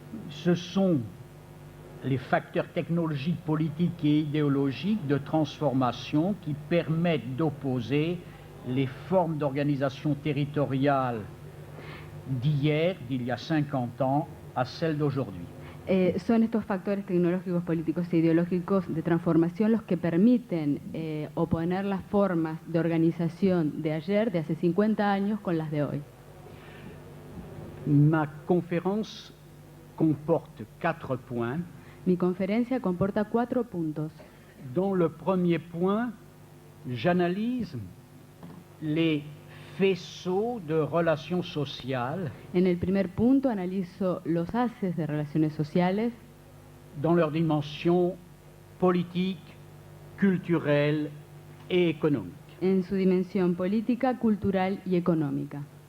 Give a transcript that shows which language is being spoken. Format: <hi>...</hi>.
<fr>Ce sont les facteurs technologiques, politiques et idéologiques de transformation qui permettent d'opposer les formes d'organisation territoriale d'hier, d'il y a 50 ans, à celles d'aujourd'hui.</fr> <es>Son estos factores tecnológicos, políticos e ideológicos de transformación los que permiten oponer las formas de organización de ayer, de hace 50 años, con las de hoy.</es> <fr>Ma conférence comporte 4 points.</fr> <es>Mi conferencia comporta 4 puntos.</es> <fr>Dans le premier point, j'analyse les faisceaux de relations sociales</fr> <es>En el primer punto analizo los haces de relaciones sociales</es> <fr>dans leur dimension politique, culturelle et économique.</fr> <es>en su dimensión política, cultural y económica.</es>